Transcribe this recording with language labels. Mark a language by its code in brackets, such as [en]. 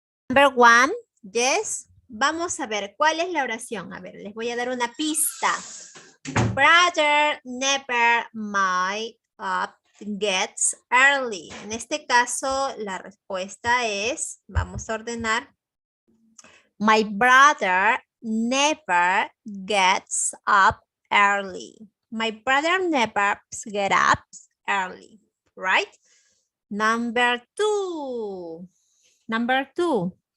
[en] Number one, yes. [es] Vamos a ver, ¿cuál es la oración? A ver, les voy a dar una pista. [en] Brother never my up gets early. [es] En este caso, la respuesta es, vamos a ordenar. [en] My brother never gets up early. My brother never gets up early, right? Number two. Number two.